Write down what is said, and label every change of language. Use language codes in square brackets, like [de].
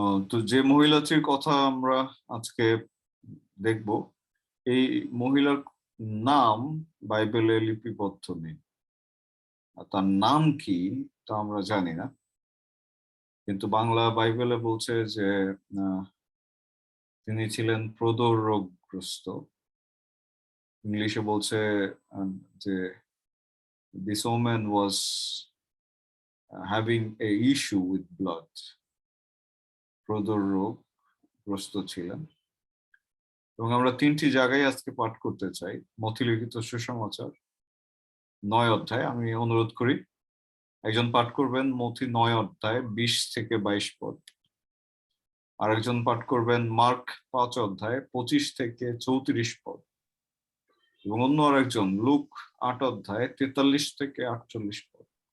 [bn] তো যে মহিলাটির কথা আমরা আজকে দেখব, এই মহিলার নাম বাইবেলে লিপিবদ্ধ নেই। তার নাম কি তা আমরা জানি না, কিন্তু বাংলা বাইবেলে বলছে যে তিনি ছিলেন প্রদর রোগগ্রস্ত। ইংলিশে বলছে যে [en] this woman was having a issue with blood, [bn] প্রদর রোগগ্রস্ত ছিলেন। এবং আমরা 3টি জায়গায় আজকে পাঠ করতে চাই। মথিলিখিত সুসমাচার 9 অধ্যায়, আমি অনুরোধ করি একজন পাঠ করবেন মথি 9 অধ্যায় 20 থেকে 22 পদ, আরেকজন পাঠ করবেন মার্ক 5 অধ্যায় 25 থেকে 34 পদ, এবং অন্য আরেকজন লুক 8 অধ্যায় 43 থেকে 48 পদ।